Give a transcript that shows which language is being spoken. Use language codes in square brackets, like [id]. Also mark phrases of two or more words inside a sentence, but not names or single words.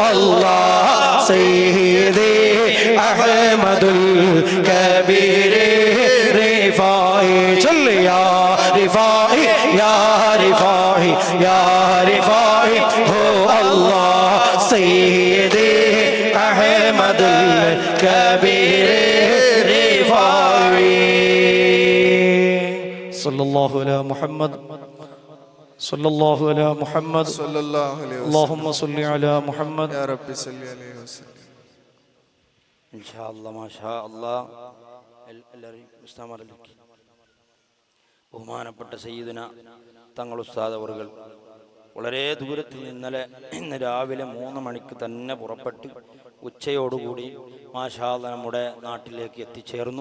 [ar] الله سيدي أحمد الكبير رفاقي صل يا رفاقي يا رفاقي يا رفاقي هو الله سيدي أحمد الكبير رفاقي صلى الله على محمد صلى الله على محمد صلى الله عليه وسلم اللهم صل على محمد يا رب صل عليه وسلم إن شاء الله ما شاء الله [ml] ബഹുമാനപ്പെട്ട സയ്യിദുന തങ്ങൾ ഉസ്താദ് അവറുകൾ വളരെ ദൂരത്തിൽ ഇന്ന് രാവിലെ 3 മണിക്ക് തന്നെ പുറപ്പെട്ട് ഉച്ചയോടുകൂടി [ar] ما شاء الله [ml] നമ്മുടെ നാട്ടിലേക്ക് എത്തിച്ചേർന്നു.